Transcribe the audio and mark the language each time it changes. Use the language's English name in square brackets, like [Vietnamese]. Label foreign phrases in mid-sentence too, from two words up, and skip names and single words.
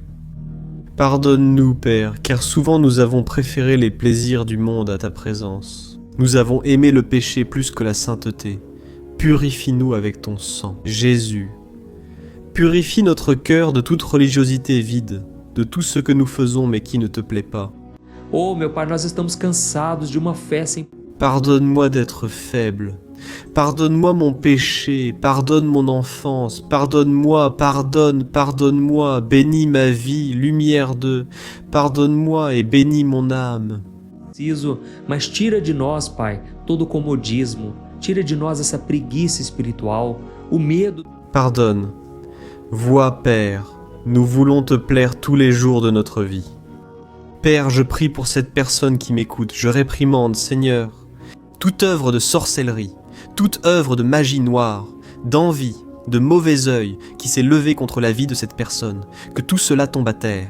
[French] Pardonne-nous, Père, car souvent nous avons préféré les plaisirs du monde à ta présence. Nous avons aimé le péché plus que la sainteté. Purifie-nous avec ton sang, Jésus. Purifie notre cœur de toute religiosité vide, de tout ce que nous faisons mais qui ne te plaît pas. [Portuguese] Oh, meu Pai, nós estamos cansados de uma fé sem... [French] Pardonne-moi d'être faible. Pardonne-moi mon péché, pardonne mon enfance, pardonne-moi, pardonne-moi, bénis ma vie, lumière de, pardonne-moi et bénis mon âme. [Portuguese] Preciso, mas tira de nós, Pai, todo o comodismo, tira de nós essa preguiça espiritual, o medo. [French] Pardonne. Vois, Père, nous voulons te plaire tous les jours de notre vie. Père, je prie pour cette personne qui m'écoute, je réprimande, Seigneur, toute œuvre de sorcellerie, toute œuvre de magie noire, d'envie, de mauvais œil qui s'est levé contre la vie de cette personne, que tout cela tombe à terre.